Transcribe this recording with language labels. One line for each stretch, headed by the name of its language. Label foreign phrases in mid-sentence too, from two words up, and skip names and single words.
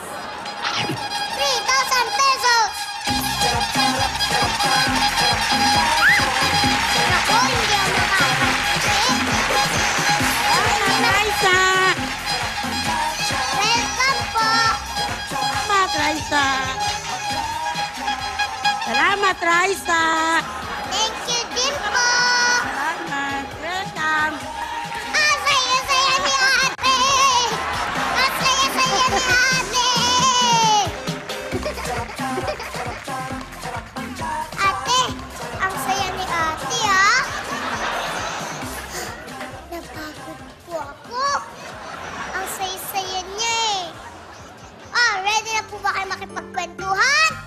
Filipino: 3,000 pesos. Ako, hindi ako Raisa! Welcome po. Salamat, Raisa! Salamat, Raisa!
English: Thank you
Filipino: din po. Salamat. Welcome. Ang saya-saya ni ate. Ang saya-saya ni ate. Ate, ang saya ni ate, ha? Napagod po ako. Ang saya-saya niya, eh. Ready na po ba kayo makipagkwentuhan?